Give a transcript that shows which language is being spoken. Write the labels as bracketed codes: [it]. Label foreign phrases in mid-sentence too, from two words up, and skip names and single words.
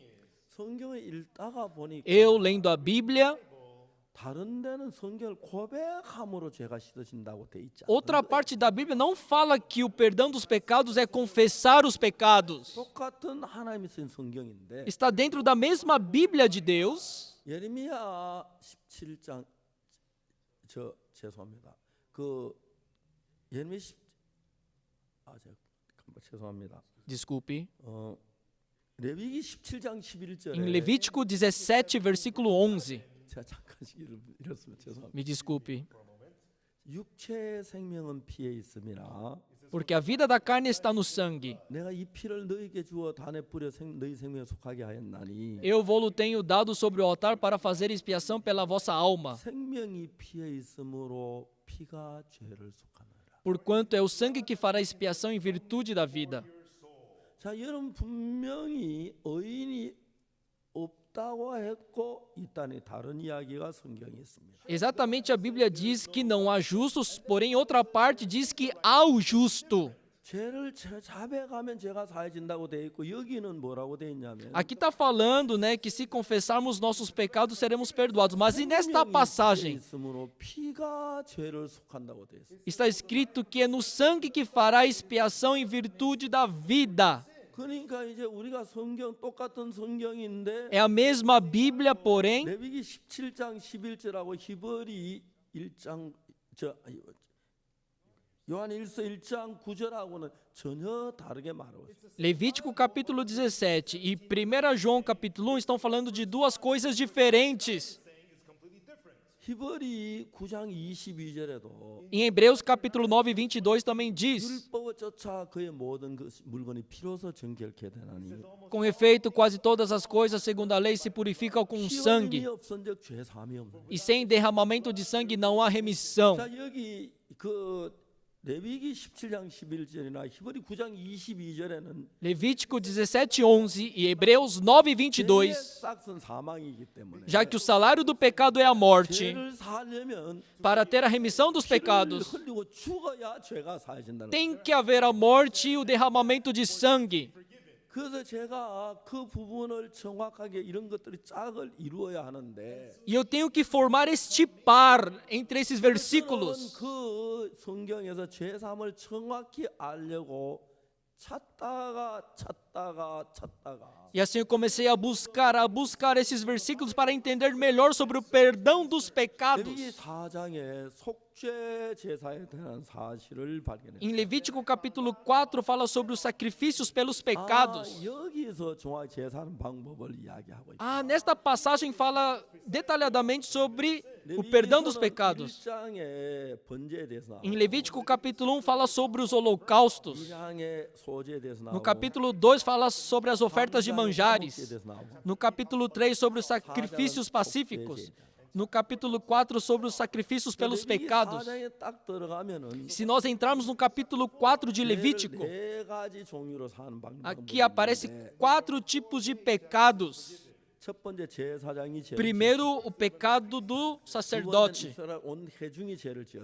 [pt] Eu lendo a Bíblia, outra parte da Bíblia não fala que o perdão dos pecados é confessar os pecados. Está dentro da mesma Bíblia de Deus. [ko] 죄송합니다. 그 예레미야 죄송합니다. [pt] Desculpe. [ko] 레위기 17장 11절에 [pt] Em Levítico 17, versículo 11. [ko] 제가 잠깐씩 읽었으면 죄송합니다. [pt] Me desculpe. [ko] 육체의 생명은 피에 있음이라 [pt] Porque a vida da carne está no sangue. [ko] 내가 이 피를 너희에게 주어 단에 뿌려 너희 생명에 속하게 하였나니 [pt] Eu vou-lo tenho dado sobre o altar para fazer expiação pela vossa alma. [ko] 생명이 피에 있으므로 피가 죄를 속하느라. [pt] Porquanto é o sangue que fará expiação em virtude da vida. [ko] 자, 여러분 분명히 의인이 없다고 했고 있다니 다른 이야기가 성경에 있습니다. [pt] Exatamente a Bíblia diz que não há justos, porém em outra parte diz que há o justo. [ko] 죄를 자백하면 죄가 사해진다고 돼 있고 여기는 뭐라고 돼 있냐면 [pt] Aqui está falando, né, que se confessarmos nossos pecados seremos perdoados. Mas e nesta passagem [ko] 있으므로 피가 죄를 속한다고 돼 있어요. [pt] está escrito que é no sangue que fará expiação em virtude da vida. [ko] 그러니까 이제 우리가 성경 똑같은 성경인데 [pt] É a mesma Bíblia, porém [ko] 레위기 17장 11절하고 히브리 1장 요한일서 1장 9절하고는 전혀 다르게 말하고 있어요. [pt] Levítico capítulo 17 e 1 João capítulo 1 estão falando de duas coisas diferentes. [ko] 히브리 9장 22절에도 [pt] Em Hebreus capítulo 9, 22 também diz: [ko] 율법을 쫓아 그의 모든 물건이 피로서 정결케 되나니 [pt] com efeito, quase todas as coisas segundo a lei se purificam com sangue, [ko] 피흘림이 없은즉 죄 사함이 없는. [pt] e sem derramamento de sangue não há remissão. [ko] 자, 여기 그 레위기 17장 11절이나 히브리 9장 22절에는 [pt] Levítico 17, 11 e Hebreus 9, 22, [ko] 싹은 사망이기 때문에 [pt] já que o salário do pecado é a morte, [ko] 죄를 사려면 [pt] para ter a remissão dos [ko] 피를 [pt] pecados, [ko] 흘리고 죽어야 죄가 사해진다는 거예요. [pt] tem que haver a morte e o derramamento de sangue. [ko] 그래서 제가 그 부분을 정확하게 이런 것들이 짝을 이루어야 하는데 [pt] E eu tenho que formar este par entre esses versículos. [ko] 그 성경에서 죄사함을 정확히 알려고 찾다가 [pt] E assim eu comecei a buscar esses versículos para entender melhor sobre o perdão dos pecados. [ko] 레위기 4장에 속죄 제사에 대한 사실을 발견했어요. [pt] Em Levítico capítulo 4 fala sobre os sacrifícios pelos pecados. [ko] 여기서 정확히 제사하는 방법을 이야기하고 있어요. [pt] Nesta passagem fala detalhadamente sobre o perdão dos pecados. [ko] 1장에 번제에 대해서 [pt] Em Levítico capítulo 1 fala sobre os holocaustos. [ko] 2장에 소제에 대해서 [pt] No [ko] 나오고 [pt] capítulo 2 fala sobre as ofertas de manjares. No capítulo 3 sobre os sacrifícios pacíficos. No capítulo 4 sobre os sacrifícios pelos pecados. [ko] 4장에 딱 들어가면은 [pt] Se nós entrarmos no capítulo 4 de Levítico, [ko] 네 가지 종류로 사는 방법이 [pt] aqui aparece 4 tipos de pecados. [ko] 첫 번째 제사장이 죄를 [pt] Primeiro, o pecado do sacerdote. [ko] 이스라엘 온 회중이 죄를 지었어요.